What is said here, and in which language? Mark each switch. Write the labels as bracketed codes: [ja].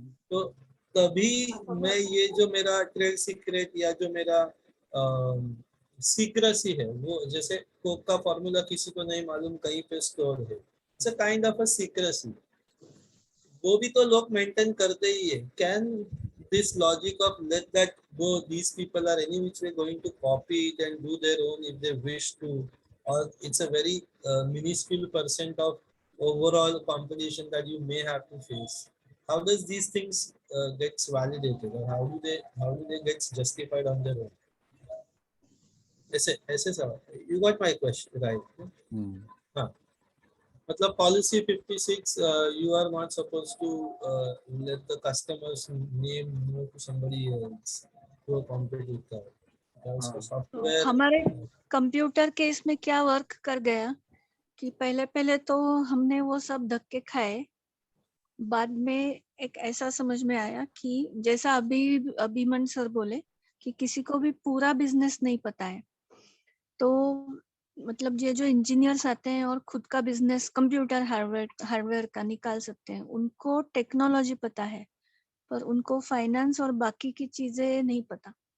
[hi] तो तभी मैं ये जो मेरा ट्रेड सीक्रेट या जो मेरा सीक्रेसी है, वो जैसे कोक का फॉर्मूला किसी को नहीं मालूम, कहीं पे स्टोर है, [en] It's a kind of a secrecy. [hi] वो भी तो लोग मेंटेन करते ही है। [en] Can this logic of let that go, these people are any which way going to copy it and do their own if they wish to, or it's a very minuscule percent of overall competition that you may have to face? How does these things gets validated, or how do they get justified on their own? [hi] ऐसे ऐसे सवाल। [en] You got my question right? [hi] हाँ, मतलब [en] policy 56, you are not supposed to let the customer's name know to somebody else, to a competitor। [hi] उसको तो software हमारे computer case में क्या वर्क कर गया कि पहले पहले तो हमने वो सब धक्के खाए, बाद में एक ऐसा समझ में आया कि जैसा अभिमन सर बोले कि किसी को भी पूरा बिजनेस नहीं पता है, तो मतलब ये जो इंजीनियर्स आते हैं और खुद का बिजनेस कंप्यूटर हार्डवेयर का निकाल सकते हैं, उनको टेक्नोलॉजी पता है पर उनको फाइनेंस और बाकी की चीजें नहीं पता।